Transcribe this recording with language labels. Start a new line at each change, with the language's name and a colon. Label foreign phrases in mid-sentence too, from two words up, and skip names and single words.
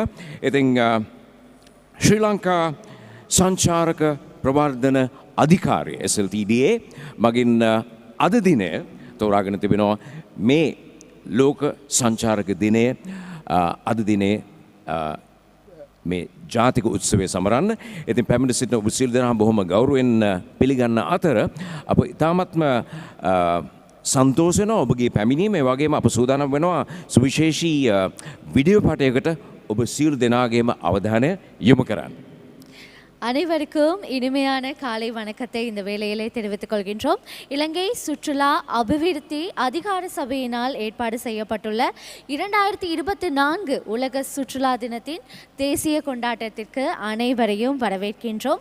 Sinhala: ඉතින් ශ්‍රී ලංකා සංචාරක ප්‍රවර්ධන අධිකාරිය SLTDA මගින් අද දිනය තෝරාගෙන තිබෙනවා මේ ලෝක සංචාරක දිනය අද දිනේ මේ ජාතික උත්සවය සමරන්න. ඉතින් පැමිණ සිටින ඔබ සියලු දෙනා බොහොම ගෞරවයෙන් පිළිගන්න අතර අප ඉතාමත්ම සන්තෝෂ වෙනවා ඔබගේ පැමිණීම. ඒ වගේම අප සූදානම් වෙනවා සුවිශේෂී වීඩියෝ පාඨයකට ඔබ සියලු දෙනාගේම අවධානය යොමු කරන්න.
Tamil: அனைவருக்கும் இனிமையான காலை வணக்கத்தை இந்த வேளையிலே தெரிவித்துக் கொள்கின்றோம். இலங்கை சுற்றுலா அபிவிருத்தி அதிகார சபையினால் ஏற்பாடு செய்யப்பட்டுள்ள 2024 உலக சுற்றுலா தினத்தின் தேசிய கொண்டாட்டத்திற்கு அனைவரையும் வரவேற்கின்றோம்.